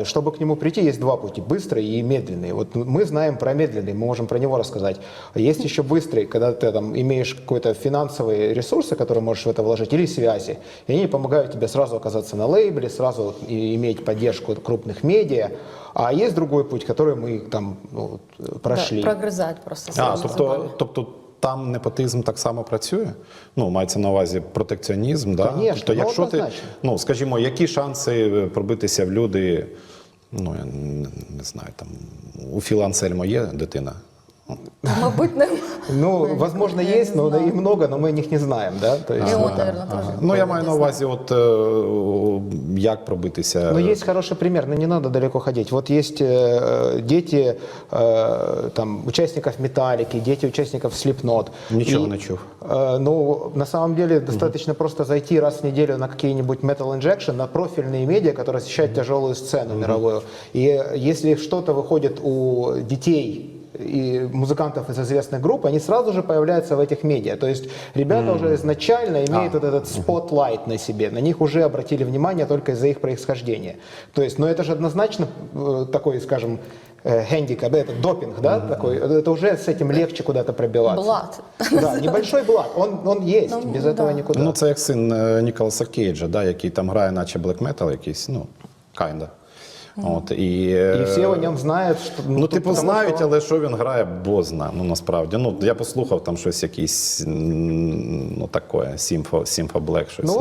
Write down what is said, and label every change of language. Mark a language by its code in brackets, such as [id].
[ru] И чтобы к нему прийти, есть два пути: быстрый и медленный. Вот мы знаем про медленный, мы можем про него рассказать. Есть еще быстрый, когда ты там имеешь какой-то финансовые ресурсы, которые можешь в это вложить, или связи. И они помогают тебе сразу оказаться на лейбле, сразу иметь поддержку крупных медиа. А есть другой путь, который мы там прошли. Да, прогрызать просто. [uk] Тобто там непотизм так само працює? Мається на увазі протекціонізм, да? [ru] Конечно, [uk] тобто, якщо ти, скажімо, які шанси пробитися в люди, я не знаю, там, у Філа Ансельмо є дитина? Мабуть, [ru] возможно, есть, но их много, но мы о них не знаем, да? То есть, и он, наверное, тоже. [uk] Я маю на увазі, як пробитися. [ru] Есть хороший пример, но не надо далеко ходить. Вот есть дети там, участников Металлики, дети участников Slipknot. [uk] Ничего не чув. [ru] На самом деле достаточно просто зайти раз в неделю на какие-нибудь Metal Injection, на профильные медиа, которые освещают тяжелую сцену мировую. И если что-то выходит у детей и музыкантов из известных групп, они сразу же появляются в этих медиа. То есть ребята уже изначально имеют вот этот спотлайт на себе. На них уже обратили внимание только из-за их происхождения. То есть, это же однозначно такой, скажем, гендикап, это допинг, да, такой. Это уже с этим легче куда-то пробиваться. Блат. Да, небольшой блат. Он есть, без этого никуда. [uk] Це як син Ніколаса Кейджа, да, який там грає наче блек-метал якийсь, kinda. І всі о ньому знають. Знають, але що він грає, бозна, насправді. Я послухав там щось якийсь, таке, Сімфа Блек, щось.